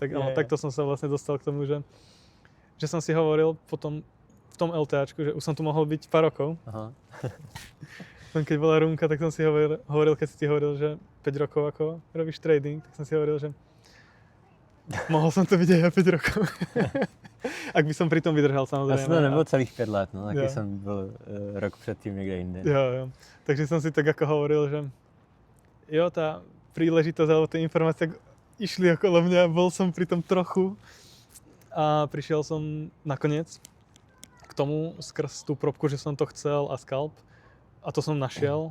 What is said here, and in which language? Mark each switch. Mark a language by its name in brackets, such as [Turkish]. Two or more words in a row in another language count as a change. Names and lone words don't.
[Slovak] Tak, ale takto som sa vlastne dostal k tomu, že som si hovoril potom v tom LTAčku, že už som tu mohol byť pár rokov. Aha. Keď bola rúmka, tak som si hovoril, keď si ti hovoril, že 5 rokov ako robíš trading, tak som si hovoril, že mohol som to byť aj 5 rokov. Ak by som pri tom vydržal, samozrejme. [Czech] Já jsem to nebyl celých 5 let, no, taky jsem byl rok předtím někde jinde. Jo. [Slovak] Takže som si tak ako hovoril, že jo, tá príležitosť alebo tie informácie išli okolo mňa, bol som pri tom trochu a prišiel som nakoniec k tomu skrz tú probku, že som to chcel a scalp a to som našiel.